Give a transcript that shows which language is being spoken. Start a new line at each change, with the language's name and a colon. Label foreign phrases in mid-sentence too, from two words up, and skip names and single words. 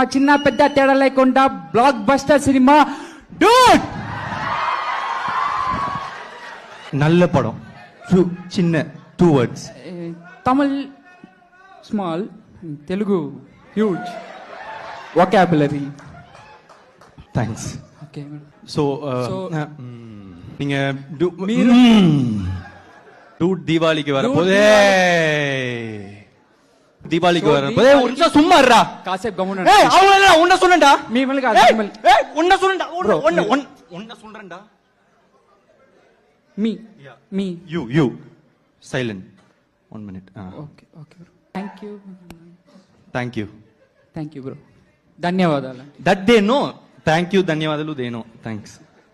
Telugu: చిన్న పెద్ద తేడా లేకుండా బ్లాక్ బస్టర్ సినిమా డూడ్. నల్ల పడం, చిన్న 2 words. తమిళ్ స్మాల్, తెలుగు
English: huge vocabulary.
Telugu: థ్యాంక్స్. ఓకే.
Tamil: సో நீங்க டூட் தீபாவளிக்கு வரப்போதே. தீபாவளிக்கு வரப்போதே. ஒரு நிமிஷம் சும்மா இருடா.
Telugu: కాసేపు గమ్మున.
Tamil: ஏய் அவங்கள உன்ன சொன்னேன்டா.
Telugu: మిమ్మల్ని కాదు, మిమ్మల్ని.
Tamil: ஏய் உன்ன சொன்னேன்டா. உன்ன சொல்றேன்டா.
Telugu: మీ
English: you silent 1 minute. okay okay. thank you thank you
Telugu: బ్రో. ధన్యవాదాలు.
English: that they know. thank you ధన్యవాదాలు they know. thanks.